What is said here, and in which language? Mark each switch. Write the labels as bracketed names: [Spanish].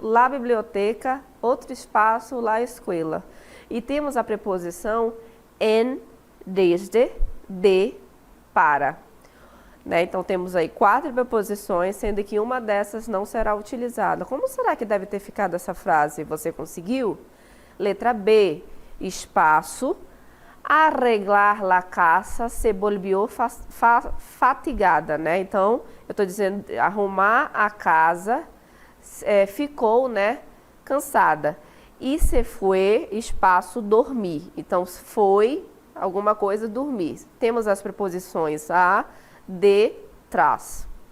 [Spanish] La biblioteca, [Portuguese] outro espaço. [Spanish] La escuela. [Portuguese] E temos a preposição en, desde, de, para. Né? Então, temos aí 4 preposições, sendo que uma dessas não será utilizada. Como será que deve ter ficado essa frase? Você conseguiu? Letra B, espaço. [Spanish] Arreglar la casa se volvió fatigada, né? [Portuguese] Então, eu estou dizendo, arrumar a casa, ficou, né, cansada. E se foi, espaço, dormir. Então, foi alguma coisa, dormir. Temos as preposições a, de, tras.